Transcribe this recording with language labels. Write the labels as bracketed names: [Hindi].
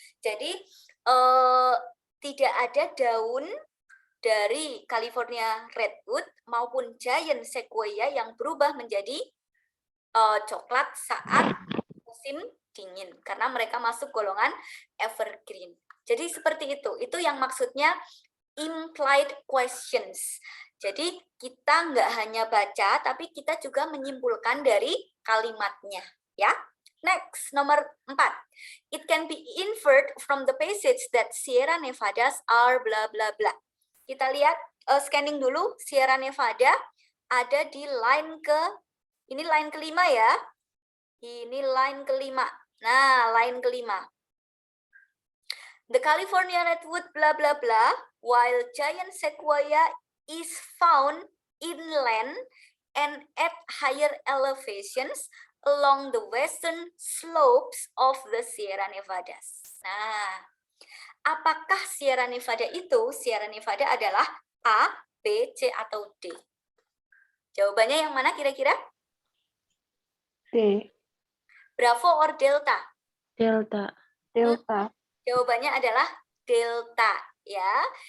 [Indonesian] Jadi tidak ada daun dari California redwood maupun giant sequoia yang berubah menjadi coklat saat musim dingin karena mereka masuk golongan evergreen. Jadi seperti itu. Itu yang maksudnya implied questions. Jadi kita nggak hanya baca, tapi kita juga menyimpulkan dari kalimatnya, ya. Next, nomor 4. [English] It can be inferred from the passage that Sierra Nevadas are bla bla bla. [Indonesian] Kita lihat scanning dulu Sierra Nevada ada di line ini line kelima ya. Ini line kelima. Nah, line kelima. [English] The California redwood blah blah blah, while giant sequoia is found inland and at higher elevations along the western slopes of the Sierra Nevadas. [Indonesian] Nah, apakah Sierra Nevada itu? Sierra Nevada adalah A, B, C, atau D? Jawabannya yang mana kira-kira? D. [English] Bravo or Delta? Delta. Delta. [Indonesian] Jawabannya adalah Delta, ya.